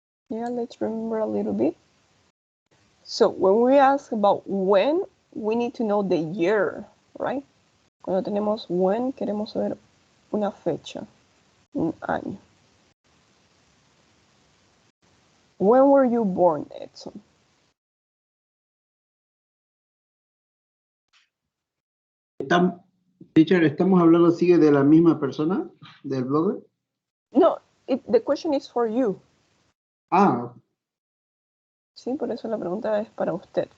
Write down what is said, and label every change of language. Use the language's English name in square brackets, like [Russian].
[English] Yeah, let's remember a little bit. So when we ask about when, we need to know the year, right? [Spanish] Cuando tenemos when, queremos saber una fecha, un año. [English] When were you born, Edson? [Spanish] Teacher, ¿estamos hablando sigue de la misma persona, del blogger? [English] No, the question is for you. Ah. [Spanish] Sí, por eso la pregunta es para usted.